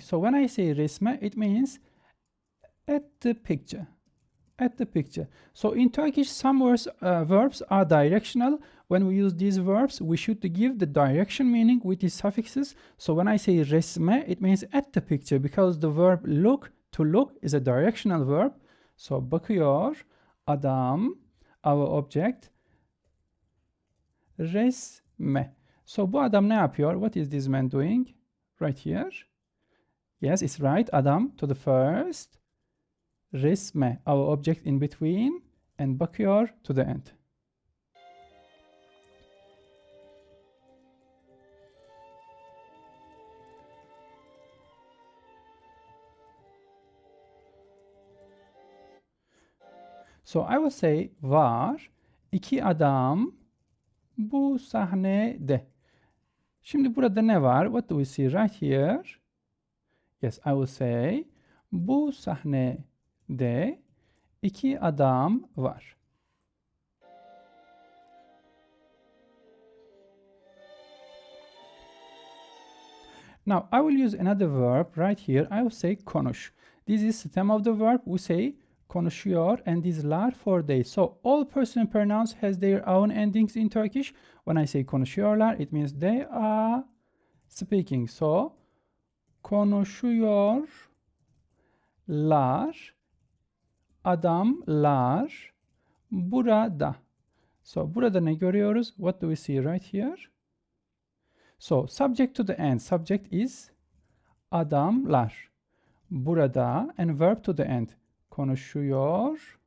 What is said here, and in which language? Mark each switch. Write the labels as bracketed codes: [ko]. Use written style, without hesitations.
[en] So when I say resme, it means at the picture. At the picture. So in Turkish, some verbs are directional. When we use these verbs, we should give the direction meaning with these suffixes. So when I say resme, it means at the picture, because the verb look, to look, is a directional verb. So [tr] bakıyor adam, [en] our object, resme. So [tr] bu adam ne yapıyor? [en] What is this man doing? Right here. Yes, it's right. Adam to the first. Resme, our object in between, and bakıyor to the end. So I will say [tr] var iki adam bu sahnede. Şimdi burada ne var? [en] What do we see right here? Yes, I will say [tr] bu sahnede iki adam var. [en] Now I will use another verb right here. I will say konuş. This is the stem of the verb. We say konuşuyor, and these lar for they. So all personal pronouns has their own endings in Turkish. When I say konuşuyorlar, it means they are speaking. [tr] So konuşuyorlar, adamlar burada. So burada ne görüyoruz? [en] What do we see right here? So subject to the end. Subject is adamlar. Burada, and verb to the end. [tr] Konuşuyorlar.